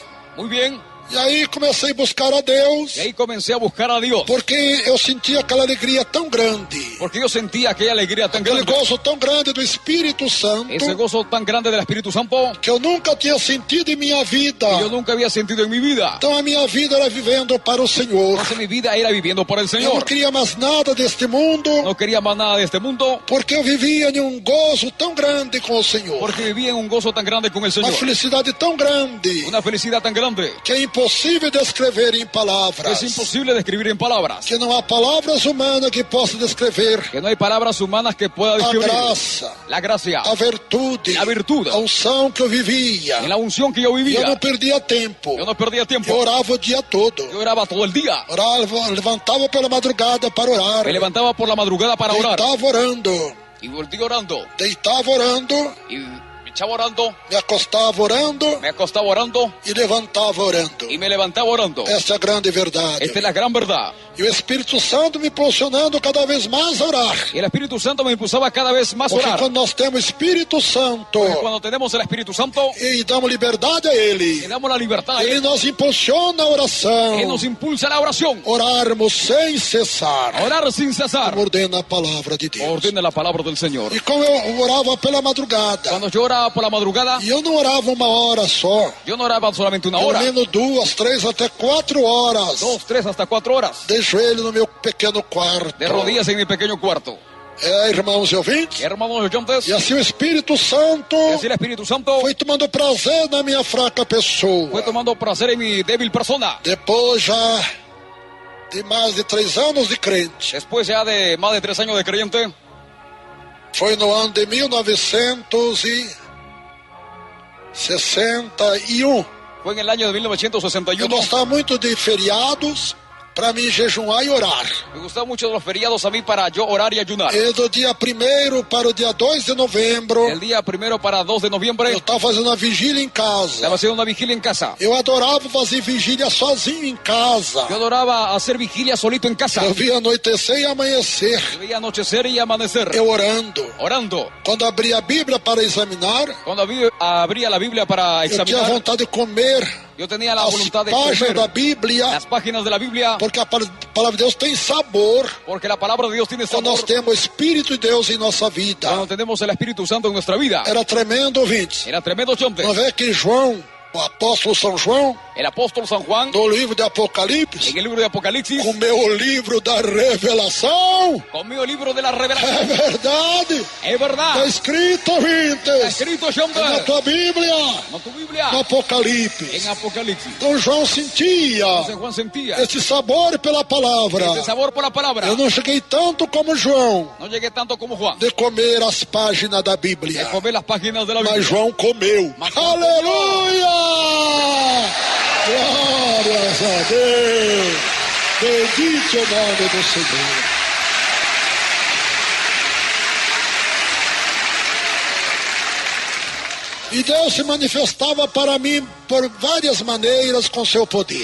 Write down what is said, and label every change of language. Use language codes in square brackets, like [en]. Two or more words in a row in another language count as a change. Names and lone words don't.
[es] Muy bien. [pt] E aí comecei a buscar a Deus, [es] Y ahí comencé a buscar a Dios. [pt] porque eu sentia aquela alegria tão grande, [es] Porque yo sentía aquella alegría tan [pt] aquele [es] grande, [pt] gozo tão grande do Espírito Santo, [es] ese gozo tan grande del Espíritu Santo, [pt] que eu nunca tinha sentido em minha vida. [es] que yo nunca había sentido en mi vida. [pt] Então a minha vida era vivendo para o Senhor. [es] Entonces mi vida era viviendo por el [pt] Eu não [es] Señor. [pt] queria mais nada deste mundo, [es] No quería más nada de este mundo, [pt] porque eu vivia em um gozo tão grande com o Senhor. [es] porque vivía en un gozo tan grande con el [pt] Uma [es] Señor. [pt] felicidade tão grande, [es] Una felicidad tan grande [pt] que é impossível descrever em [es] que [pt] palavras. [es] es imposible describir en palabras. [pt] Que não há palavras humanas que possam descrever [es] Que no hay palabras humanas que pueda [pt] a [es] describir [pt] graça, [es] la gracia, [pt] a virtude, [es] a virtud, [pt] a unção que eu vivia. [es] en la unción que yo [pt] Eu não [es] vivía. [pt] perdia tempo. [es] Yo no perdía [pt] Eu [es] tiempo. [pt] orava o dia todo. [es] Yo oraba todo el día. [pt] Orava, levantava pela madrugada para orar. [es] Me levantaba por la madrugada para orar. [pt] Deitava orando. [es] Y volví orando. [pt] Deitava orando. [es] Y me echaba orando. [pt] Me acostava orando. [es] Me acostaba orando. [pt] E levantava orando. [es] Y me levantaba orando. [pt] Essa é a grande verdade. [es] Esta es la gran verdad. [pt] E o Espírito Santo me impulsionando cada vez mais a orar. [es] Y el Espíritu Santo me impulsaba cada vez más a [pt] Porque [es] orar. [pt] quando nós temos Espírito Santo [es] Porque cuando tenemos el Espíritu Santo, [pt] e damos liberdade a Ele, [es] le damos la libertad a [pt] Ele [es] Él. [pt] nos impulsiona a oração. [es] Él nos impulsa a la oración. [pt] Orarmos sem cessar, [es] A orar sin cesar. [pt] como ordena a palavra de Deus. [es] Ordene la palabra del Señor. [pt] E como eu orava pela madrugada, [es] Cuando yo oraba por la madrugada, [pt] e eu não orava uma hora só, [es] yo no oraba solamente una [pt] pelo [es] hora, [pt] menos 2, 3, até 4 horas, [es] 2, 3, hasta 4 horas, [pt] de joelho no meu pequeno quarto. [es] de rodillas en mi pequeño cuarto. [pt] Irmãos e ouvintes, [es] Hermanos oyentes, [pt] e assim o Espírito Santo [es] y así el Espíritu Santo [pt] foi tomando prazer na minha fraca pessoa. [es] fue tomando placer en mi débil persona. [pt] Depois já de mais de 3 anos de crente, [es] Después ya de más de 3 años de creyente, [pt] foi no ano de 1961. [es] fue en el año de [pt] Eu [es] 1961. [pt] gostava muito de feriados para mim jejuar e orar. [es] Me gustaban mucho los feriados a mí para yo orar y ayunar. [pt] E do dia 1º para o dia 2 de novembro, [es] El día 1 para 2 de noviembre, [pt] eu estava fazendo uma vigília em casa. [es] estaba haciendo una vigilia en casa. [pt] Eu adorava fazer vigília sozinho em casa. [es] Yo adoraba hacer vigilia solito en casa. [pt] Eu via anoitecer e amanhecer, [es] Yo veía anochecer y amanecer, [pt] eu orando. [es] orando. [pt] Quando abria a Bíblia para examinar, [es] Cuando abría la Biblia para [pt] eu tinha [es] examinar, [pt] vontade de comer [es] yo tenía la [pt] as [es] voluntad de [pt] páginas da [es] comer [pt] Bíblia, [es] las páginas de la Biblia, [pt] porque a palavra de Deus tem sabor [es] porque la palabra de Dios tiene [pt] quando [es] sabor [pt] nós temos o Espírito de Deus em nossa vida. [es] cuando tenemos el Espíritu Santo en nuestra vida. [pt] Era tremendo, ouvintes. [es] Era tremendo chonte. [pt] Não vê que João, o apóstolo São João, [es] El apóstol San Juan, [pt] no livro de Apocalipse, [es] en el libro de Apocalipsis, [pt] comeu o livro da revelação. [es] conmigo el libro de la [pt] É [es] revelación. [pt] verdade. [es] Es [pt] Está [es] verdad. [pt] escrito, [es] Está [pt] ouvintes, [es] escrito, chonte. [pt] na tua Bíblia, [es] No tu Biblia. [pt] no Apocalipse. [es] En Apocalipsis. [pt] Então João sentia [es] San Juan sentía [pt] esse sabor pela palavra. [es] ese sabor por la palabra. [pt] Eu não cheguei tanto como João [es] No llegué tanto como Juan [pt] de comer as páginas da [es] de [pt] Bíblia, [es] comer las páginas de la [pt] mas [es] Biblia. [pt] João comeu. [es] Mas João [pt] Aleluia! Glórias a Deus! Bendito o nome do Senhor. E Deus se manifestava para mim por várias maneiras com seu poder.